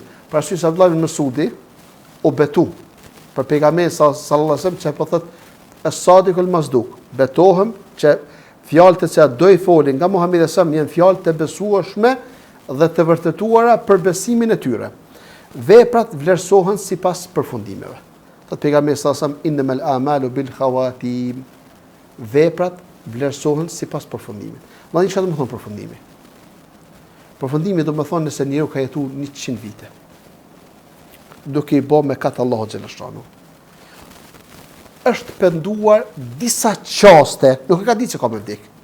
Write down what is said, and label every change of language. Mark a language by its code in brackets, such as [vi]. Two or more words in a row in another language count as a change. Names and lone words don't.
[sq] Për arsye se Abdullah ibn Mesudi u betu për pejgamberin [ar] صلى الله عليه وسلم [sq] që po thotë [ar] الصادق المصدوق. [sq] Betohem që fjalët që do i folin nga Muhamedi [ar] صلى الله عليه وسلم [sq] janë fjalë të besueshme dhe të vërtetuara për besimin e tyre. Veprat vlerësohen sipas përfundimeve. Thotë pejgamberi [ar] صلى الله عليه وسلم إنما الأعمال بالخواتيم. [sq] Veprat vlerësohen sipas përfundimit. Vallë çfarë do të thonë përfundimi? Përfundimi do të thonë nëse njeriu ka jetuar 100 vite. Duke i bë me katë Allahu xhaleshanu. Është penduar disa qaste, nuk e ka ditë se ka me vdek.